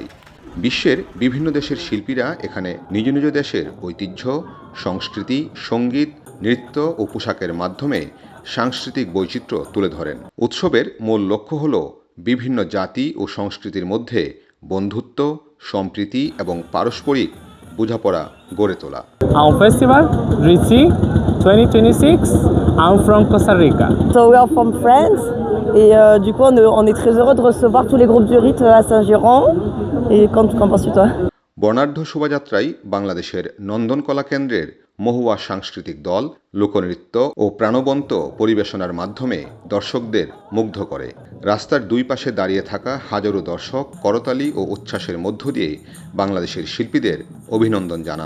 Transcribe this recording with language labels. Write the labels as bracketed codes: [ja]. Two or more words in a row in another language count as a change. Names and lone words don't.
[bn] বিশ্বের বিভিন্ন দেশের শিল্পীরা এখানে নিজ নিজ দেশের ঐতিহ্য, সংস্কৃতি, সঙ্গীত, নৃত্য ও পোশাকের মাধ্যমে সাংস্কৃতিক বৈচিত্র্য তুলে ধরেন। উৎসবের মূল লক্ষ্য হল বিভিন্ন জাতি ও সংস্কৃতির মধ্যে বন্ধুত্ব, সম্প্রীতি এবং পারস্পরিক বোঝাপড়া গড়ে তোলা। [en] Our festival, RICI 2026, I'm from Costa Rica. So we are from France [fr] et du coup on est très heureux de recevoir tous les groupes du rite à Saint-Girons. Et qu'en penses-tu toi? [bn] বর্ণাঢ্য শোভাযাত্রায় বাংলাদেশের নন্দনকলা কেন্দ্রের মহুয়া সাংস্কৃতিক দল লোকনৃত্য ও প্রাণবন্ত পরিবেশনার মাধ্যমে দর্শকদের মুগ্ধ করে। রাস্তার দুই পাশে দাঁড়িয়ে থাকা হাজারো দর্শক করতালি ও উচ্ছ্বাসের মধ্য দিয়ে বাংলাদেশের শিল্পীদের অভিনন্দন জানান।